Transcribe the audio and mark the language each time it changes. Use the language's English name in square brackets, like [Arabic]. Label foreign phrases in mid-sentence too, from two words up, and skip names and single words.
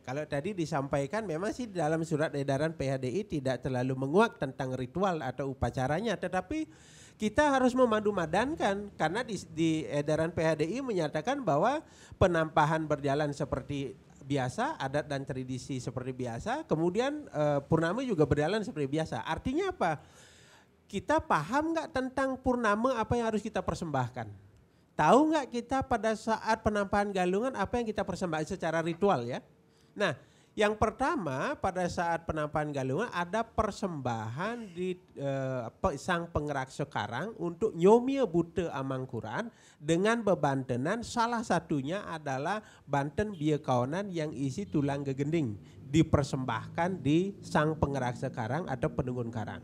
[Indonesian] kalau tadi disampaikan memang sih dalam surat edaran PHDI tidak terlalu menguak tentang ritual atau upacaranya, tetapi kita harus memadu-madankan karena di edaran PHDI menyatakan bahwa penampahan berjalan seperti biasa, adat dan tradisi seperti biasa, kemudian purnama juga berjalan seperti biasa. Artinya apa? Kita paham nggak tentang purnama apa yang harus kita persembahkan? Tahu nggak kita pada saat penampahan galungan apa yang kita persembahkan secara ritual ya? Nah, yang pertama pada saat penampahan galungan ada persembahan di sang penggerak sekarang untuk [Balinese] nyomia bute [Indonesian] Amangkurat dengan bebantenan salah satunya adalah banten bia kawanan yang isi tulang gegending dipersembahkan di sang penggerak sekarang atau penunggun karang.